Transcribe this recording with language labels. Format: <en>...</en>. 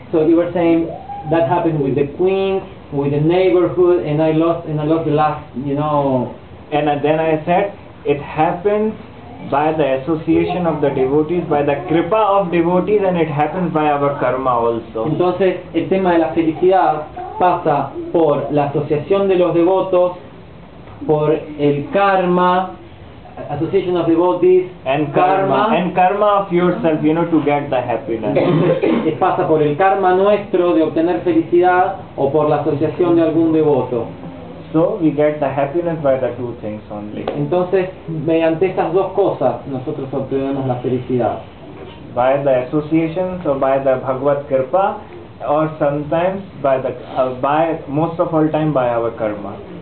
<en>So you were saying that happened with the queen, with the neighborhood, and I lost the last, And then I said it happens by the association of the devotees, by the kripa of devotees, and it happens by our karma also.</en> <es>Entonces el tema de la felicidad pasa por la asociación de los devotos, por el karma,</es> <en>association of devotees, and karma of yourself, to get the happiness.</en> <es>Entonces pasa por el karma nuestro de obtener felicidad o por la asociación de algún devoto.</es> <en>So we get the happiness by the two things only.</en> <es>Entonces mediante estas dos cosas nosotros obtenemos la felicidad.</es> <en>By the associations or by the Bhagavad Kripa, or sometimes by most of all time by our karma.</en>